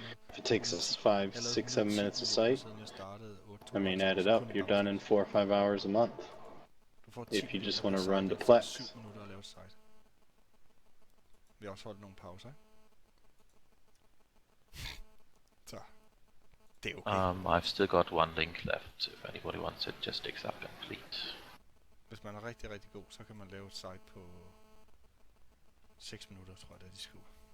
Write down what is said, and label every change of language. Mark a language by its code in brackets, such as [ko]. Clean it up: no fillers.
[en] If it takes us 5, 6, 7 minutes a site, I mean, add it up, you're done in 4 or 5 hours a month. If you just want to run to Plex. [da] Vi har også holdt nogle pauser, så det er okay. [en] I've still got one link left. If anybody wants it, just digs up complete. [da] Hvis man er rigtig, rigtig god, så kan man lave et site på 6 minutter, tror jeg, det de skriver.